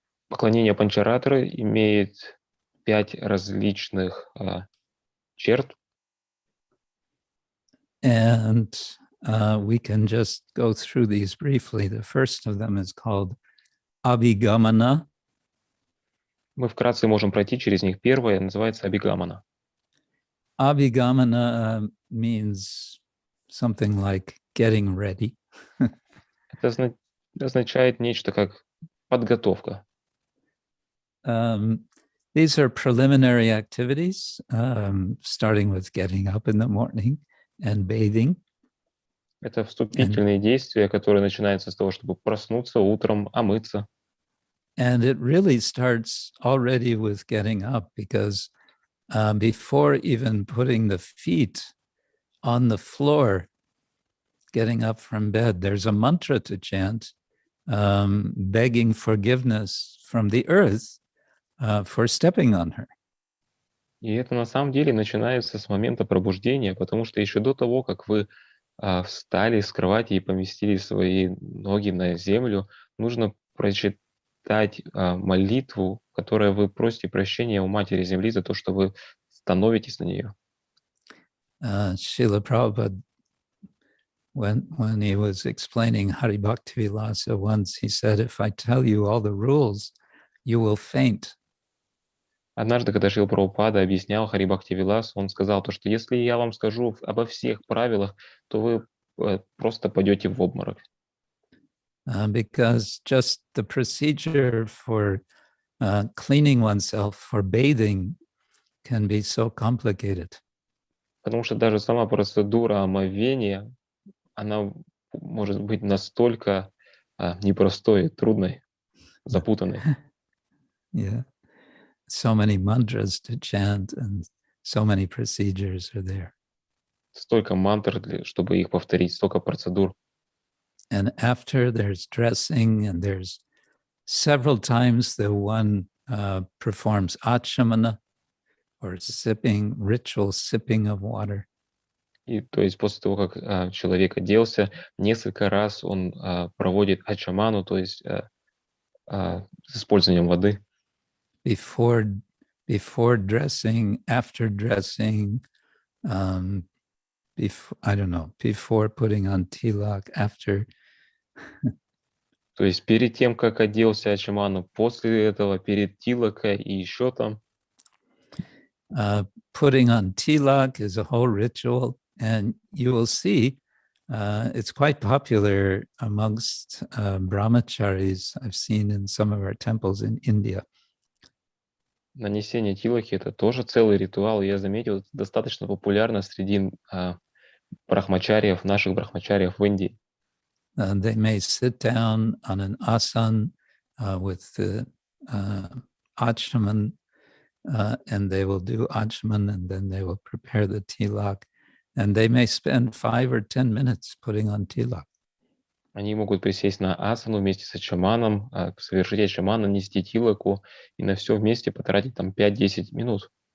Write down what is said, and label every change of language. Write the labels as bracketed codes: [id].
[ru] Поклонение Панчаратры имеет 5 различных черт. [en] And we can just go through these briefly. The first of them is called Abhigamana. [ru] Мы вкратце можем пройти через них. Первое называется Абхигамана. [en] Abhigamana means something like getting ready. [ru] Это означает нечто как подготовка. [en] These are preliminary activities, starting with getting up in the morning and bathing. [ru] Это вступительные действия, которые начинаются с того, чтобы проснуться утром, омыться. [en] And it really starts already with getting up, because before even putting the feet on the floor, getting up from bed, there's a mantra to chant, begging forgiveness from the earth for stepping on her. [ru] И это на самом деле начинается с момента пробуждения, потому что еще до того, как вы встали с кровати и поместили свои ноги на землю, нужно прочитать молитву, в которой вы просите прощения у Матери Земли за то, что вы становитесь на нее. [en] Srila Prabhupada, when he was explaining Hari Bhakti Vilasa once, he said, if I tell you all the rules, you will faint. [ru] Однажды, когда Шрила Прабхупада объяснял Хари Бхакти Вилас, он сказал то, что если я вам скажу обо всех правилах, то вы просто пойдете в обморок. [en] Because just the procedure for cleaning oneself, for bathing, can be so complicated. [ru] Потому что даже сама процедура омовения, она может быть настолько непростой, трудной, запутанной. [en] Yeah. So many mantras to chant and so many procedures are there. [ru] Столько мантр, чтобы их повторить, столько процедур. [en] And after there's dressing, and there's several times the one performs achamana, or sipping, ritual sipping of water. [ru] И то есть после того, как человек оделся, несколько раз он проводит ачаману, то есть с использованием воды. [en] Before dressing, after dressing, before putting on tilak, after. [ru] То есть перед тем, как оделся ачаману, после этого, перед тилакой и еще там. [en] Putting on tilak is a whole ritual, and you will see it's quite popular amongst brahmacharis. I've seen in some of our temples in India. [ru] Нанесение тилаки — это тоже целый ритуал. Я заметил, это достаточно популярно среди брахмачариев, наших брахмачариев в Индии. [en] They may sit down on an asan with the achaman, and they will do achaman, and then they will prepare the tilak, and they may spend 5 or 10 minutes putting on tilak. [ru] Они могут присесть на асану вместе с ачаманом, совершить ачаман, нанести тилаку и на все вместе потратить там 5-10 минут.